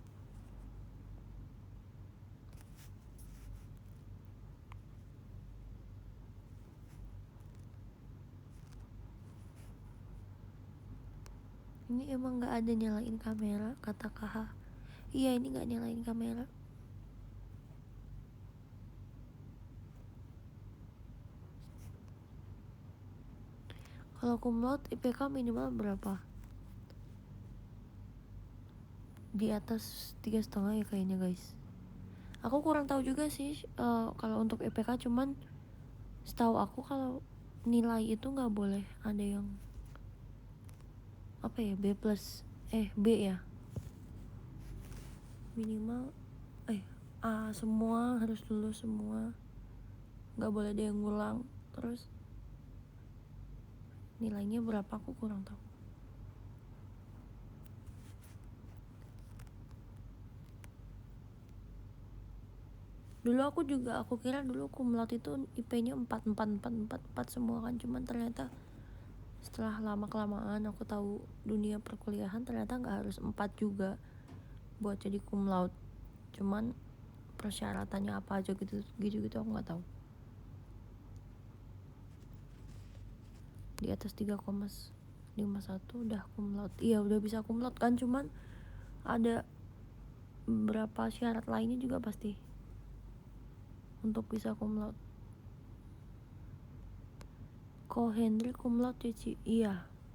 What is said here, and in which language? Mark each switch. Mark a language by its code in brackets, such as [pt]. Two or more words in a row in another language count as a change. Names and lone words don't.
[id] Ini emang gak ada nyalain kamera, kata KH. Iya, ini gak nyalain kamera. Kalau [la] cum laude [id] IPK minimal berapa? Di atas 3,5 ya kayaknya guys. Aku kurang tahu juga sih kalau untuk IPK, cuman setahu aku kalau nilai itu nggak boleh ada yang apa ya, B plus B ya, minimal A semua, harus lulus semua, nggak boleh ada yang ngulang. Terus nilainya berapa aku kurang tahu. Dulu aku kira dulu [la] cum laude [id] itu IP-nya 4 semua kan, cuman ternyata setelah lama kelamaan aku tahu dunia perkuliahan, ternyata nggak harus 4 juga buat jadi [la] cum laude, [id] cuman persyaratannya apa aja gitu aku nggak tahu. Di atas 3,51 udah [la] cum laude. [id] Iya udah bisa [la] cum laude [id] kan, cuman ada beberapa syarat lainnya juga pasti untuk bisa [la] cum laude. [id] Ko Henry [la] cum laude [id] Cici, iya.